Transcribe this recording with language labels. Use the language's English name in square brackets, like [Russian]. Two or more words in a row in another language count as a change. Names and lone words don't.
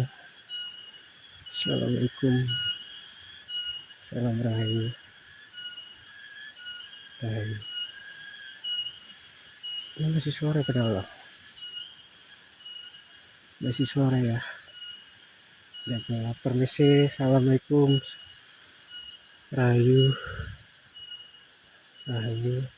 [Indonesian] Assalamualaikum, salam rahayu, rahayu. Ini masih sore padahal loh, masih sore ya. Dan permisi, assalamualaikum, rahayu, rahayu.